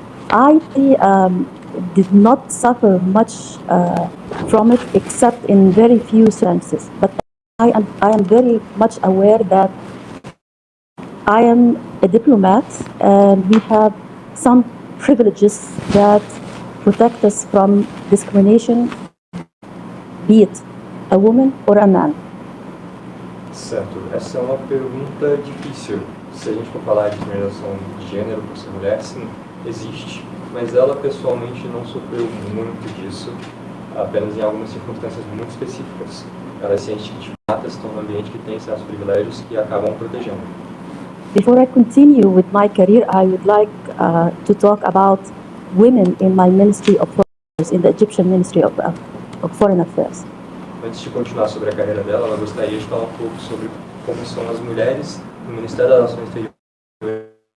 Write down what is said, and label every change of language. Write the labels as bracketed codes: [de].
[en] I did not suffer much from it except in very few sentences, but I am very much aware that I am a diplomat and we have some privileges that protect us from discrimination, be it a woman or a man. [pt] Certo, essa é uma pergunta difícil. Se a gente for falar de discriminação de gênero por ser mulher, sim, existe, mas ela pessoalmente não sofreu muito disso, apenas em algumas circunstâncias muito específicas. Ela é ciente que diplomatas estão num ambiente que tem certos privilégios que acabam protegendo. [en] Before I continue with my career, I would like to talk about women in my Ministry of Foreign Affairs, in the Egyptian Ministry of Foreign Affairs. [pt] Antes de continuar sobre a carreira dela, ela gostaria de falar um pouco sobre como são as mulheres no Ministério das Relações Exteriores.